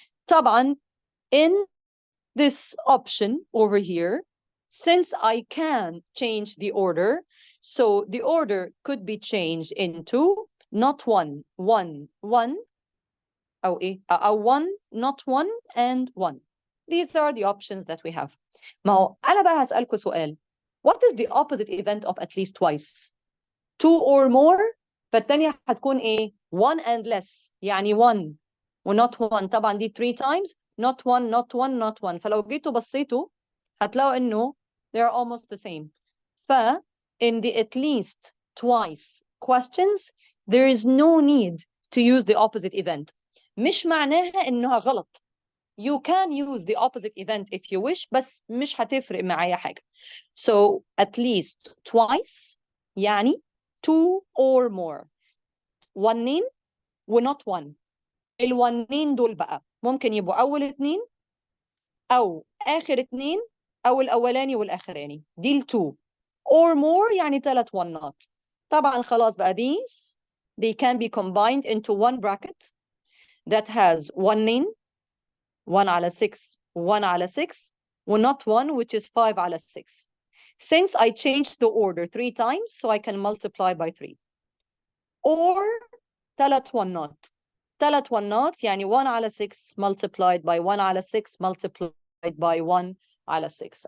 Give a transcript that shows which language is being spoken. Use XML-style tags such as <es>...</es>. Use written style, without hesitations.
<ar>طبعا</ar> <en>in this option over here, since I can change the order, so the order could be changed into not 1, 1, 1,</en> <ar>أو إيه؟</ar> <en>1, not 1, and 1. These are the options that we have.</en> <ar>ما هو أنا بقى هسألكوا سؤال.</ar> <en>What is the opposite event of at least twice? 2 or more,</en> <ar>فالتانية هتكون إيه؟</ar> <en>1 and less.</en> <ar>يعني 1 و not 1. طبعا دي 3 times.</ar> <en>Not 1, not 1, not 1.</en> <ar>فلو جيتوا بصيتوا هتلاقوا إنه</ar> <en>they're almost the same. in the at least twice questions, there is no need to use the opposite event.</en> <ar>مش معناها إنها غلط.</ar> <en>You can use the opposite event if you wish,</en> <ar>بس مش هتفرق معايا حاجة.</ar> <en>So at least twice</en> <ar>يعني</ar> <en>2 or more. 1 و not 1.</en> <ar>الونين دول بقى ممكن يبقوا أول 2 أو آخر 2 أو الأولاني والآخراني. دي</ar> <en>2 or more</en> <ar>يعني 3 ونات. طبعا خلاص بقى</ar> <en>these they can be combined into one bracket that has 1 1 على 6 1 على 6 و not 1 which is 5 على 6. Since I changed the order 3 times, so I can multiply by 3. Or 3</en> <ar>ونات. 3 ونات يعني 1 على 6</ar> <en>multiplied by</en> <ar>1 على 6 multiplied by 1 على 6.</ar>